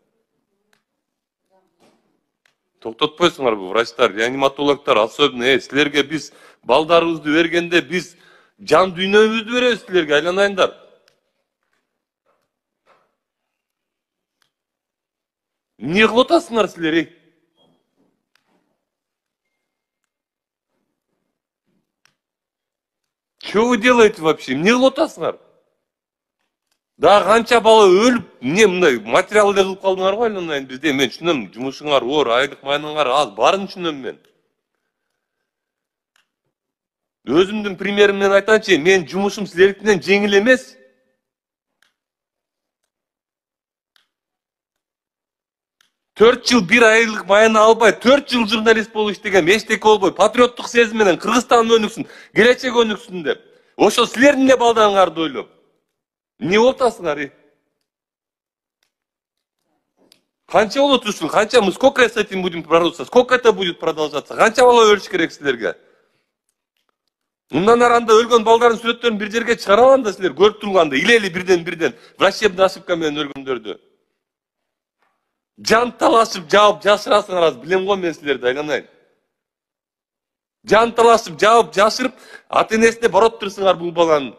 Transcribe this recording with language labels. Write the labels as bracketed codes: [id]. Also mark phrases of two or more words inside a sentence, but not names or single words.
[ky] Токтотпойсуңарбы врачтар, реаниматологдор, особенно силерге биз балдарыбызды бергенде биз жан дүйнөбүздү беребиз силерге, айланайындар. Эмне кылып атасыңар силер? [ru] Что вы делаете вообще? [ky] Эмне кылып атасыңар? Да канча бала өлүп, эмне мындай материал эле кылып калдыңар го, айланайын бизде. Мен түшүнөм, жумушуңар оор, айлык маяныңар аз, баарын түшүнөм мен. Өзүмдүн примерим менен айтайынчы, мен жумушум силердикинен жеңил эмес. 4 жыл 1 айлык маяны албай, 4 жыл журналист болуп иштегем, эчтеке болбой, патриоттук сезим менен Кыргызстан өнүксүн, келечек өнүксүн деп. Ошо силердин эле балдарыңарды ойлоп. Эмне болуп атасыңар? Канча болот ушул? Канча? [ru] Мы сколько с этим будем бороться? Сколько это будет продолжаться? [ky] Канча бала өлүш керек силерге? Мындан аранда өлгөн балдардын сүрөттөрүн бир жерге чыгара алам да силер көрүп турганда, илели бирден [ru] врачебный ошибка [ky] менен өлгөндөрдү. Жан талашып жаап жашырасыңар аз, билем го мен силерди, айланайын. Жан талашып жаап жашырып, ата-энесине барып турсуңар бул баланын.